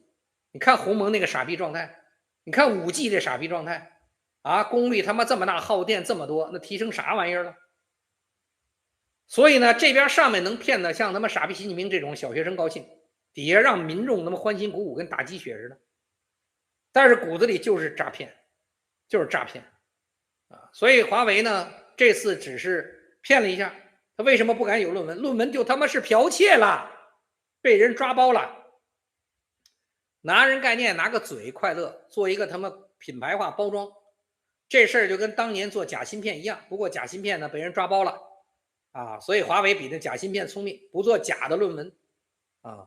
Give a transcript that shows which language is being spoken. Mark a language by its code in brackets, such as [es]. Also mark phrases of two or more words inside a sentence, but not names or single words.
[zh] 你看鸿蒙那個傻逼狀態，你看5G 這傻逼狀態啊，功率他媽這麼大，耗電這麼多，那提升啥玩意兒了？所以呢，這邊上面能騙的像他媽傻逼習近平這種小學生高興，底下讓民眾他媽歡欣鼓舞，跟打雞血似的。但是骨子裡就是詐騙，就是詐騙啊！所以華為呢，這次只是騙了一下，他為什麼不敢有論文？論文就他媽是剽竊了，被人抓包了。拿人概念，拿個嘴快樂，做一個他媽品牌化包装，這事兒就跟當年做假芯片一樣。不過假芯片呢被人抓包了啊，所以華為比那假芯片聰明，不做假的論文啊。